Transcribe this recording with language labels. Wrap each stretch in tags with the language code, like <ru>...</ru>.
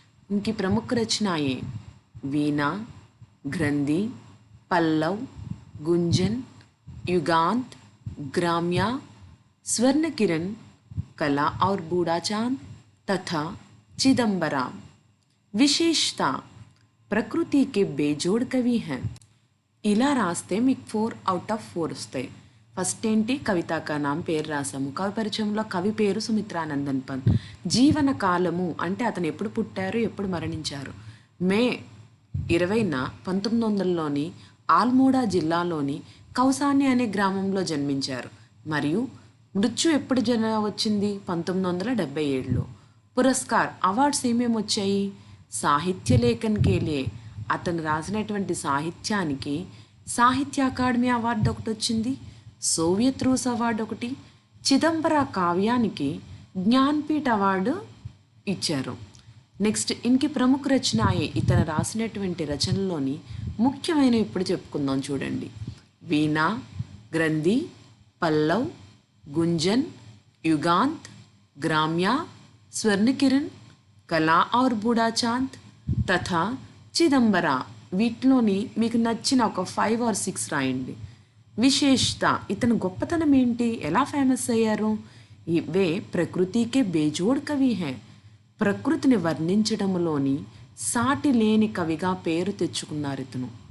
<hi>उनकी प्रमुख रचनाएं वीणा, ग्रंथि, पल्लव, गुंजन, युगांत, ग्राम्या, स्वर्ण किरण, कला और बूढ़ा चांद तथा चिदम्बरा. विशेषता प्रकृति के बेजोड़ कवि हैं.</hi> <te>ఇలా రాస్తే మీకు 4 out of 4 వస్తాయి. ఫస్ట్ ఏంటి? కవితా కా నామ్ పేరు రాసాము. కవి పరిచయంలో కవి పేరు సుమిత్రానందన్ పంత్. జీవన కాలము అంటే అతను ఎప్పుడు పుట్టారు, ఎప్పుడు మరణించారు. మే 20న 1900లోని ఆల్మోడా జిల్లాలోని కౌసాని అనే గ్రామంలో జన్మించారు. మరియు మృత్యు ఎప్పుడు వచ్చింది? 1977లో. పురస్కార్ అవార్డ్స్ ఏమేమి వచ్చాయి?</te> <hi>సాహిత్య లేఖన్ కేలియే</hi> <te>అతను రాసినటువంటి సాహిత్యానికి సాహిత్య అకాడమీ అవార్డు ఒకటి వచ్చింది. సోవియత్ రూస్ అవార్డు ఒకటి. చిదంబర కావ్యానికి జ్ఞాన్పీఠ్ అవార్డు ఇచ్చారు. నెక్స్ట్</te> <hi>ఇన్కి ప్రముఖ రచనాయే</hi> <te>ఇతను రాసినటువంటి రచనలోని ముఖ్యమైనవి ఇప్పుడు చెప్పుకుందాం చూడండి. వీణా, గ్రంథి, పల్లవ్, గుంజన్, युगांत, ग्राम्या, स्वर्ण किरण, कला और बूढ़ा चांद తథా చిదంబర. వీటిలోని మీకు నచ్చిన ఒక 5 or 6 రాయండి. విశేషత ఇతను గొప్పతనం ఏంటి, ఎలా ఫేమస్ అయ్యారు?</te> <hi>ఇవే ప్రకృతికే బేజోడ్ కవి హై.</hi> <te>ప్రకృతిని వర్ణించడంలోని సాటి లేని కవిగా పేరు తెచ్చుకున్నారు ఇతను.</te>